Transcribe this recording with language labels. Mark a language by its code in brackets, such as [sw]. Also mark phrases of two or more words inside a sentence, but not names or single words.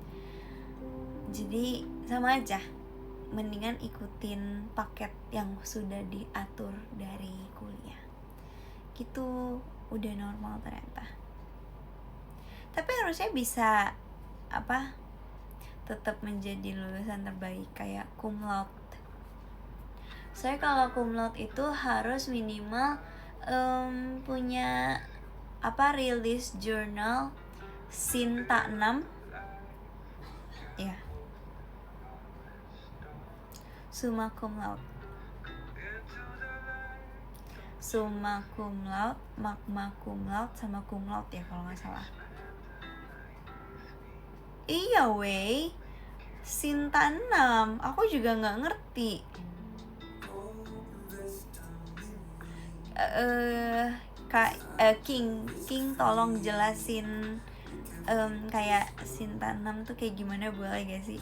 [id] Jadi sama aja, mendingan ikutin paket yang sudah diatur dari kuliah. Gitu, udah normal ternyata. Tapi harusnya bisa tetap menjadi lulusan terbaik kayak [la] cum laude. [id] Saya kalau [la] cum laude [id] itu harus minimal punya [en] release journal [id] Sinta 6 ya. [la] Summa cum laude, magna cum laude [id] sama cum laude ya kalau nggak salah. Iya weh, Sinta 6 aku juga nggak ngerti. King tolong jelasin kayak Sinta 6 tuh kayak gimana, boleh gak sih?